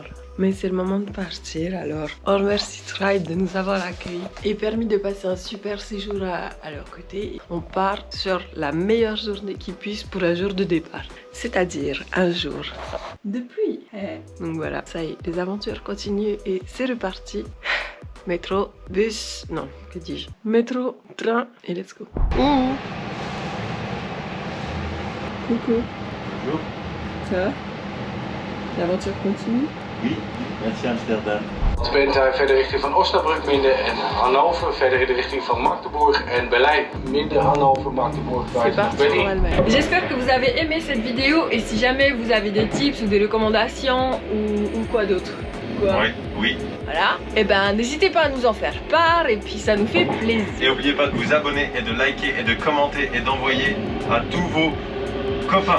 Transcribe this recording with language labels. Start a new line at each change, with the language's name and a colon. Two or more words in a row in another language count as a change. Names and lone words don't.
French: Mais c'est le moment de partir, alors on remercie Tribe de nous avoir accueillis et permis de passer un super séjour à leur côté. On part sur la meilleure journée qui puisse pour un jour de départ, c'est-à-dire un jour de pluie. Donc voilà, ça y est, les aventures continuent et c'est reparti. Métro, bus, non, que dis-je? Métro, train et
English: let's go.
French: Coucou. Bonjour. Ça va? L'aventure continue? Oui, merci Amsterdam.
Dutch: Je bent verder richting van Osnabrück minder en Hannover, verder in de richting van Magdeburg en Berlijn minder Hannover, Magdeburg,
French: C'est parti pour Allemagne. J'espère que vous avez aimé cette vidéo et si jamais vous avez des tips ou des recommandations ou quoi d'autre. Oui. Voilà. Et ben n'hésitez pas à nous en faire part et puis ça nous fait plaisir. Et n'oubliez pas de vous abonner et de liker et de commenter et d'envoyer à tous vos copains.